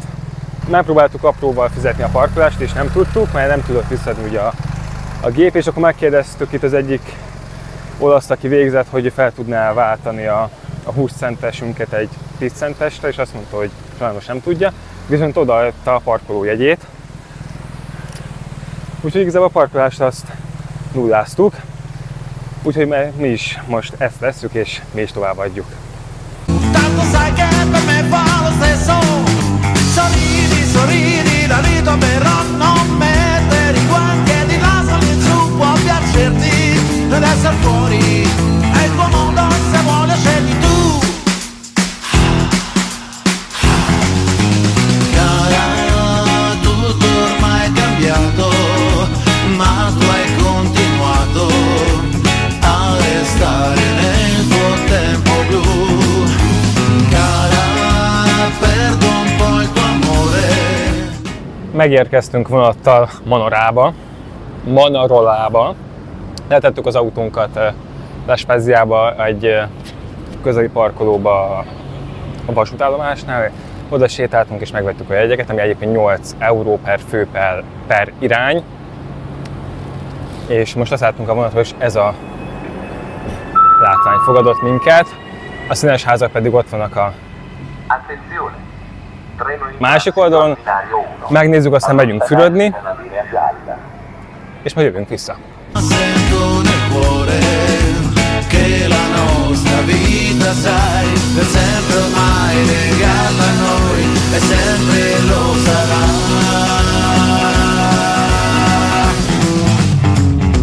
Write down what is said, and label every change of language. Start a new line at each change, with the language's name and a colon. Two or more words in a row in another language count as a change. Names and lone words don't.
Hungarian: Megpróbáltuk apróval fizetni a parkolást, és nem tudtuk, mert nem tudott visszadni ugye a gép, és akkor megkérdeztük itt az egyik olaszt, aki végzett, hogy fel tudná váltani a 20 centesünket egy 10 centesre, és azt mondta, hogy sajnos nem tudja, viszont odaadta a parkolójegyét. Úgyhogy igazából a parkolást azt nulláztuk, úgyhogy mi is most ezt vesszük, és mi is továbbadjuk.
Italian: Tanto sai che per me fa lo stesso. Sorridi, sorridi, la vita però non mettere i guanti e di là sali giù può piacerti ed essere fuori è il tuo mondo se vuole scegli tu. Cara, tutto ormai è cambiato, ma tu hai continuato a restare nel tuo tempo blu. Cara, perdo un po' il tuo amore.
Hungarian: Megérkeztünk vonattal Manarolába. Letettük az autónkat Vespasiába, egy közeli parkolóba a vasútállomásnál. Oda sétáltunk és megvettük a jegyeket, ami egyébként 8 euró per fő per irány. És most leszálltunk a vonatról, és ez a látvány fogadott minket. A színes házak pedig ott vannak a másik oldalon. Megnézzük, aztán megyünk fürödni, és majd jövünk vissza.
Italian: Sento nel cuore che la nostra vita sai è sempre ormai legata a noi e sempre lo sarà.